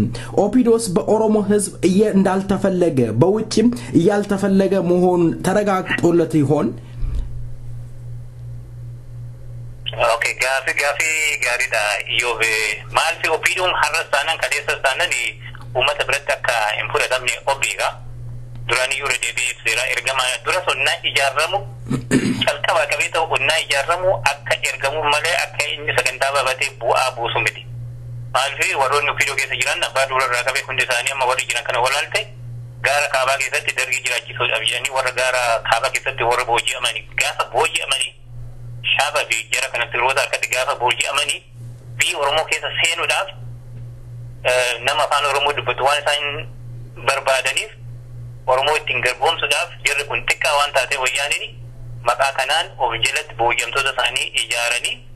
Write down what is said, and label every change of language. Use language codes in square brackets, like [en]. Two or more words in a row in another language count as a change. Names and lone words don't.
[am] ኦፒዶስ በኦሮሞ ህዝብ እንዳልተፈለገ በውጭም ያልተፈለገ መሆን ተረጋግጦለት ይሆን? [om] ኦኬ ጋፊ ጋሪዳ ኢዮብ ማልቲ ኦፒዶን ሐረሳናን ከደሰሳናን ummata biratti akka hin fudhatamne obiiga duranii yoo deebi'ee seera ergama dura sonnaa ijaaramu calqaba qabee ta'u onnaa ijaaramu akka ergamu malee akka inni sagantaa babatee bu'aa buusu miti. Maalfi warroonni opiidoo keessa jiran abbaa durarraa qabee hundi isaanii amma warri jiran kana walaalte gara kaabaa keessatti dargii jiraachisuudhaaf jedhanii warra gara kaabaa keessatti warra booji'amanii gaafa booji'amanii shaaba fi jara kanatti roota akkatti gaafa booji'amanii biyya Oromoo keessa seenuudhaaf nama afaan Oromoo dubbatu waan isaan barbaadaniif Oromoo ittiin garboomsuudhaaf jarri kun xiqqaa waan taatee wayyaaniin maqaa kanaan of jalatti booji'amtoota isaanii ijaaranii